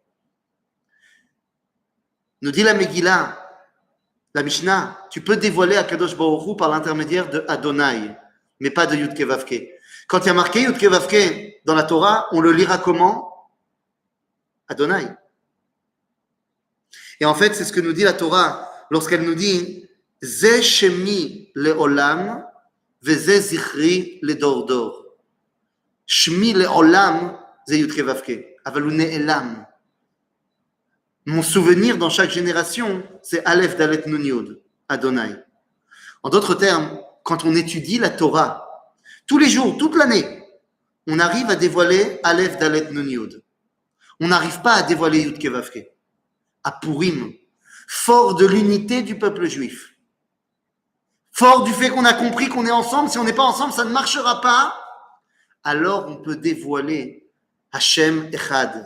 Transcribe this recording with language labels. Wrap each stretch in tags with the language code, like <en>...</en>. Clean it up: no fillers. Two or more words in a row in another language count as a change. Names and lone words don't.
<fr>Nous dit la Megillah, la Mishnah, tu peux dévoiler à</fr> <he>קדוש ברוך הוא</he> <fr>par l'intermédiaire de Adonai, mais pas de Yudke Vavke. Quand il y a marqué Yudke Vavke dans la Torah, on le lira comment? Adonai. Et en fait, c'est ce que nous dit la Torah lorsqu'elle nous dit</fr> <he>זה שמי לעולם וזה זכרי לדור דור. שמי לעולם זה יוד קי ואו קי. אבל הוא נעלם.</he> <fr>Mon souvenir dans chaque génération, c'est</fr> <he>אלף דלת נון יוד,</he> <fr>Adonai. En d'autres termes, quand on étudie la Torah, tous les jours, toute l'année, on arrive à dévoiler</fr> <he>אלף דלת נון יוד.</he> <fr>On n'arrive pas à dévoiler</fr> <he>יוד קי ואו קי.</he> <fr>À Purim, fort de l'unité du peuple juif, fort du fait qu'on a compris qu'on est ensemble, si on n'est pas ensemble, ça ne marchera pas, alors on peut dévoiler</fr> <he>השם אחד.</he>